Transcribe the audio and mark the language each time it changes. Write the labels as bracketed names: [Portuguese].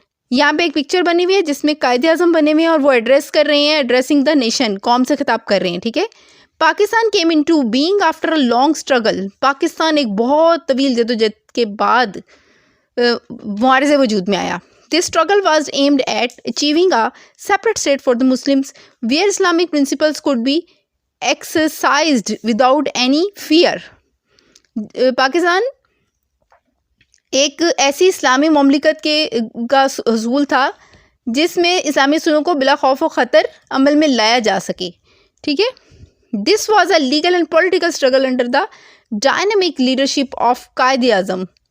[Urdu] یہاں پہ ایک پکچر بنی ہوئی ہے جس میں قائد اعظم بنے ہوئے ہیں اور وہ ایڈریس کر رہے ہیں، ایڈریسنگ دا نیشن، قوم سے خطاب کر رہے ہیں. ٹھیک ہے، [English] Pakistan came into being after a long struggle. [Urdu] Pakistan ایک بہت طویل جدوجہد کے بعد معارضے وجود میں آیا. [English] This struggle was aimed at achieving a separate state for the Muslims where Islamic principles could be exercised without any fear. [Urdu] Pakistan ایک ایسی اسلامی مملکت کا حصول تھا جس میں اسلامی اصولوں کو بلا خوف و خطر عمل میں لایا جا سکے. ٹھیک ہے، [English] This was a legal and political struggle under the dynamic leadership of Quaid-e-Azam.